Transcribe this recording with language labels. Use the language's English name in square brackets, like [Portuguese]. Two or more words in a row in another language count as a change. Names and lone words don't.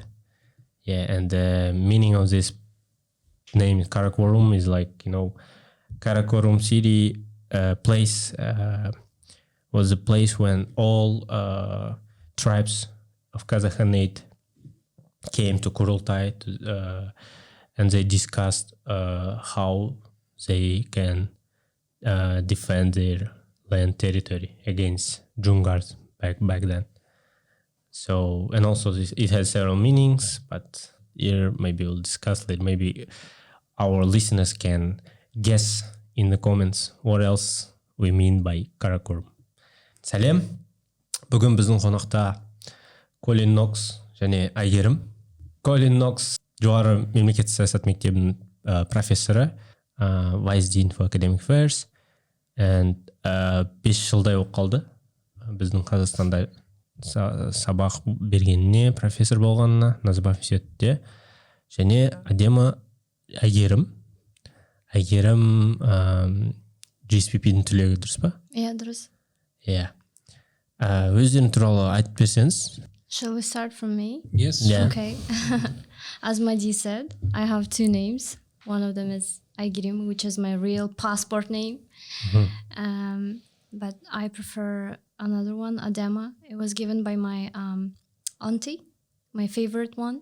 [English] Yeah, and the meaning of this name, Karakorum, is like, Karakorum city place was a place when all tribes of Kazakh came to Kurultai and they discussed how they can defend their land territory against Jungars back then. So, and also it has several meanings, but here maybe we'll discuss it. Maybe our listeners can guess in the comments what else we mean by Karakorum. [Kazakh] Сәлем. Бүгін біздің қонақта Colin және Aigerim. Colin жоғары мемлекеттік саясат мектебінің профессоры, [English] Vice Dean for Academic Affairs, and 5 [Kazakh] жылдай оқып қалды. Біздің Қазақстанда сабақ бергеніне, профессор болғанына, Назарбаев университетте. Және Aigerim GSPP-дің түлегі, дұрыс па? Иә, дұрыс. [English] Yeah. [Kazakh] Өздерің туралы айтып берсеңіз. [English] Shall we start from me? Yes. Yeah. Okay. As Madi said, I have 2 names. One of them is Aigerim, which is my real passport name. Mm-hmm. But I prefer another one, Adema. It was given by my auntie, my favorite one.